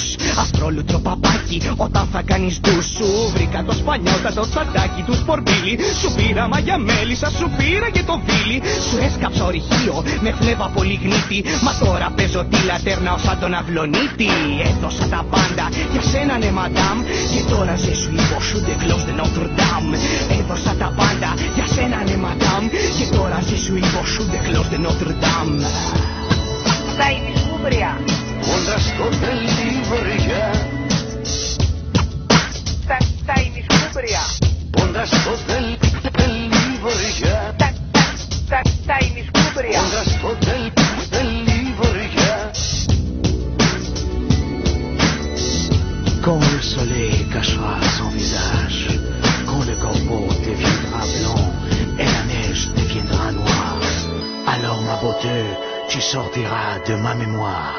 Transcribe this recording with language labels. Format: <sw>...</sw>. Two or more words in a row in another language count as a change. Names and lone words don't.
<el>Αστρόλουτρο παπάκι όταν θα κάνεις ντους. Σου βρήκα το σπανιότατο τσαντάκι του Σπορμπίλι. Σου πήρα μαγιά μέλισσα, σου πήρα και το βίλι. Σου έσκαψα ορυχείο με φλέβα πολυγνήτη. Μα τώρα παίζω τη λατέρνα ως σαν τον Αυλονίτη. Έδωσα τα πάντα για σένα ναι μαντάμ. Και τώρα</el> <fr>je suis bossu de cloche de Notre Dame.</fr> <el>Έδωσα τα πάντα για σένα ναι μαντάμ. Και τώρα</el> <fr>je suis bossu de cloche de Notre Dame.</fr> <el>Στα ημισούμπρια. Κόντρα στο τελείβωρια. Στα ημισούμπρια. Κόντρα στο τελείβωρια. Στα ημισούμπρια. Κόντρα στο τελείβωρια.</el> <fr>Quand le soleil cachera son visage, quand le corbeau deviendra blanc et la neige deviendra noire, alors ma beauté, tu sortiras de ma mémoire.</fr>